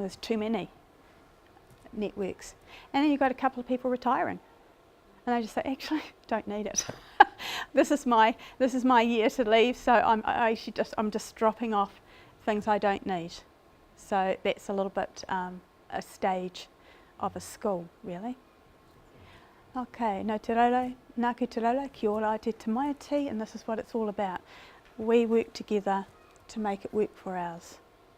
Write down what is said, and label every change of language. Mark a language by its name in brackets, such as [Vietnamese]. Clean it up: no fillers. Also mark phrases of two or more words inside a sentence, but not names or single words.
[English] There's too many networks, and then you've got a couple of people retiring, and they just say, actually, don't need it. This is my year to leave, so I'm just dropping off things I don't need. So that's a little bit a stage of a school, really. [Māori] Okay, no te raro, nāku te raro, kia ora te tamaiti, [English] and this is what it's all about. We work together to make it work for ours.